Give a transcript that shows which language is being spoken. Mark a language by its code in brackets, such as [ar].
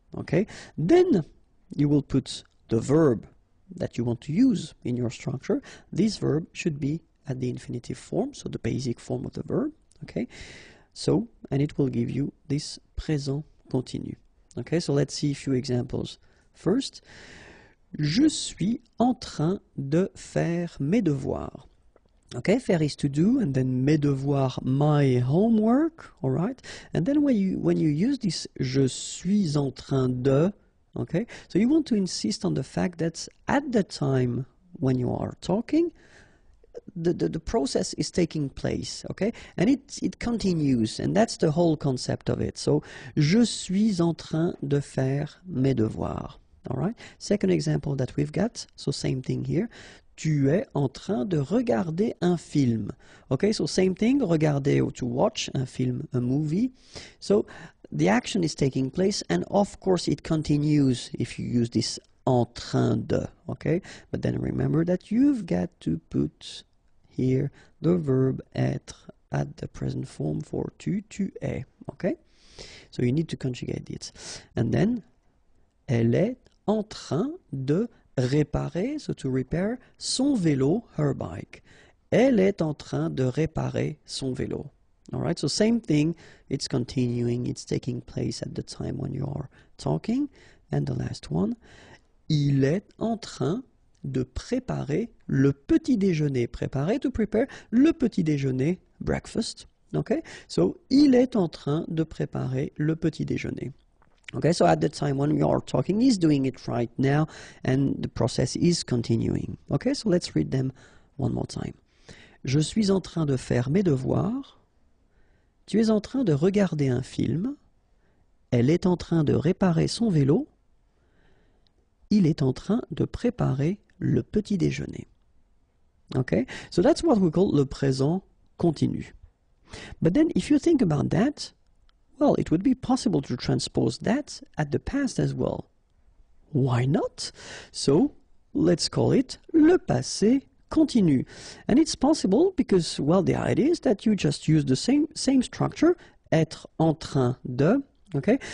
[en] Okay, then you will put the verb that you want to use in your structure. This verb should be at the infinitive form, so the basic form of the verb. Okay, so and it will give you this présent continu. Okay, so let's see a few examples. [fr] First, je suis en train de faire mes devoirs. [en] Okay, faire is to do, and then mes devoirs, my homework, all right? And then when you use this [fr] je suis en train de, [en] okay, so you want to insist on the fact that at the time when you are talking, the process is taking place, okay, and it continues, and that's the whole concept of it. [fr] So je suis en train de faire mes devoirs. [en] All right, second example that we've got, so same thing here. [fr] Tu es en train de regarder un film. [en] Okay, so same thing, regarder or to watch un film, a movie. So the action is taking place, and of course it continues if you use this en train de. Okay, but then remember that you've got to put here the verb être at the present form for tu es. Okay, so you need to conjugate it. And then [fr] elle est en train de réparer, [en] so to repair, [fr] son vélo, [en] her bike. [fr] Elle est en train de réparer son vélo. [en] All right, so same thing, it's continuing, it's taking place at the time when you are talking. And the last one, [fr] il est en train de préparer le petit déjeuner. Préparer, to prepare, le petit déjeuner, breakfast. Okay, so il est en train de préparer le petit déjeuner. [en] Okay, so at the time when we are talking, he's doing it right now, and the process is continuing. Okay, so let's read them one more time. [fr] Je suis en train de faire mes devoirs. Tu es en train de regarder un film. Elle est en train de réparer son vélo. Il est en train de préparer le petit déjeuner. [en] Okay, so that's what we call le présent continu. But then if you think about that, well, it would be possible to transpose that at the past as well. Why not? So, let's call it le passé continu. And it's possible because, well, the idea is that you just use the same structure, être en train de, okay?